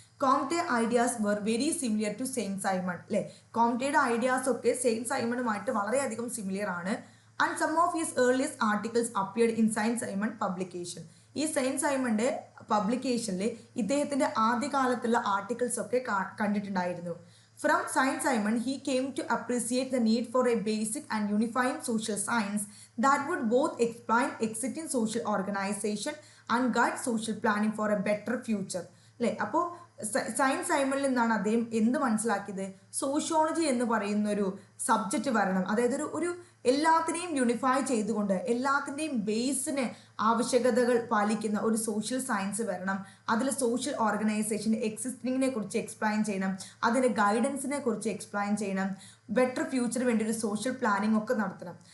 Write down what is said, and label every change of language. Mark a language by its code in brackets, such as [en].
[en] Comte ideas were very similar to Saint Simon. [ml] അല്ലേ, കോംറ്റയുടെ ideas ഒക്കെ saint സൈമണുമായിട്ട് വളരെയധികം similar ആണ്. [en] And some of his earliest articles appeared in Saint Simon publication. [ml] ഈ saint സൈമണിൻ്റെ പബ്ലിക്കേഷനിൽ ഇദ്ദേഹത്തിൻ്റെ ആദ്യകാലത്തുള്ള articles ഒക്കെ കണ്ടിട്ടുണ്ടായിരുന്നു. [en] From Saint Simon, he came to appreciate the need for a basic and unifying social science that would both explain existing social organization and guide social planning for a better future. [ml] അല്ലേ, അപ്പോൾ science സൈമണിൽ നിന്നാണ് അദ്ദേഹം എന്ത് മനസ്സിലാക്കിയത്? Sociology എന്ന് പറയുന്ന ഒരു subject വരണം, അതായത് ഒരു എല്ലാത്തിനെയും യൂണിഫൈ ചെയ്തുകൊണ്ട് എല്ലാത്തിൻ്റെയും ബേസിന് ആവശ്യകതകൾ പാലിക്കുന്ന ഒരു സോഷ്യൽ സയൻസ് വരണം. അതിൽ സോഷ്യൽ ഓർഗനൈസേഷൻ്റെ എക്സിസ്റ്റിങ്ങിനെ കുറിച്ച് എക്സ്പ്ലെയിൻ ചെയ്യണം, അതിൻ്റെ ഗൈഡൻസിനെ കുറിച്ച് എക്സ്പ്ലെയിൻ ചെയ്യണം, ബെറ്റർ ഫ്യൂച്ചറിന് വേണ്ടി ഒരു സോഷ്യൽ പ്ലാനിങ് ഒക്കെ നടത്തണം.